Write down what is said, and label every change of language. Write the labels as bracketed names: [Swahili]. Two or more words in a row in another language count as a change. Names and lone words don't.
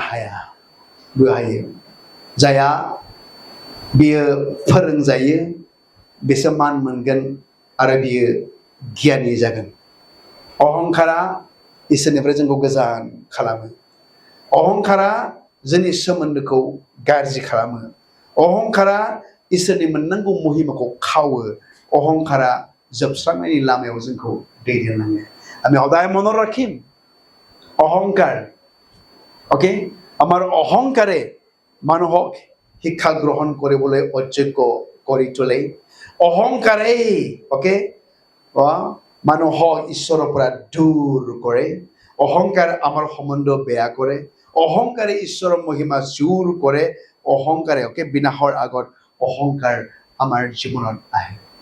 [Bodo] हाया हायो जाया बियो फोरोंजायो बिसोर मान मोनगोन आरो बियो गियानि जागोन अहंकारा इसोरनिफ्राय जोंखौ गोजान खालामो अहंकारा जोंनि सोमोन्दोखौ गाज्रि खालामो अहंकारा इसोरनि मोननांगौ महिमाखौ खावो अहंकारा जोबस्रांनायनि लामायाव जोंखौ [Assamese] दैदेनलाङो আমি সদায় মনত ৰাখিম অহংকাৰ ওকে আমাৰ অহংকাৰে মানুহক শিক্ষা গ্ৰহণ কৰিবলৈ অযোগ্য কৰি তোলে অহংকাৰে ওকে মানুহক ঈশ্বৰৰ পৰা দূৰ কৰে অহংকাৰ আমাৰ সম্বন্ধ বেয়া কৰে অহংকাৰে ঈশ্বৰৰ মহিমা জোৰ কৰে অহংকাৰে ওকে বিনাশৰ আগত অহংকাৰ আমাৰ জীৱনত আহে